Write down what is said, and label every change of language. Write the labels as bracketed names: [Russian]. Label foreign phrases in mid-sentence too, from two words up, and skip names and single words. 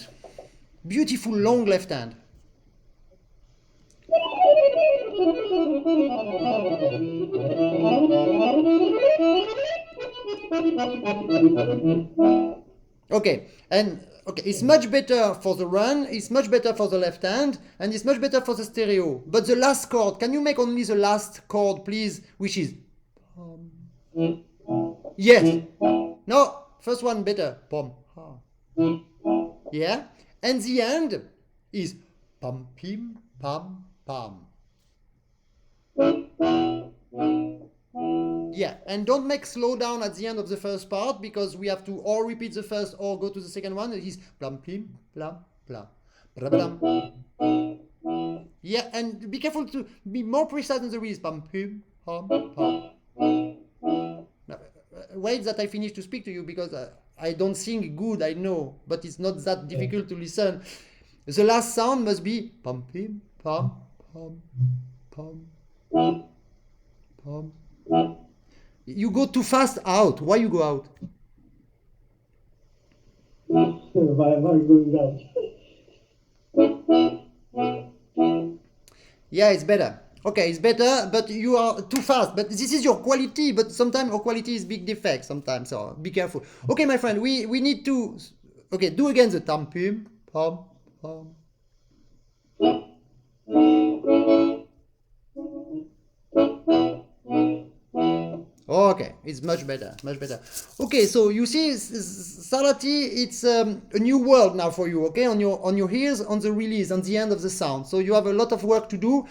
[English] Beautiful long left hand. Okay, it's much better for the run, it's much better for the left hand, and it's much better for the stereo. But the last chord, can you make only the last chord, please, which is... Yes. No, first one better. Pom. Yeah, and the end is pam pim pam pam. Yeah, and don't make slow down at the end of the first part because we have to or repeat the first or go to the second one. It is plam pim plam plam. Yeah, and be careful to be more precise in the release. Pam pim pam pam. Wait that I finish to speak to you because I don't sing good, I know, but it's not that difficult to listen. The last sound must be pom pim pom pom pom pom. You go too fast out. Why you go out? Why am I going out? Yeah, it's better. Okay, it's better, but you are too fast. But this is your quality, but sometimes your quality is big defect sometimes, so be careful. Okay, my friend, we need to... Okay, do again the tam pim pom pom. Okay, it's much better, much better. Okay, so you see, Salati, it's a new world now for you. Okay, on your ears, on the release, on the end of the sound. So you have a lot of work to do.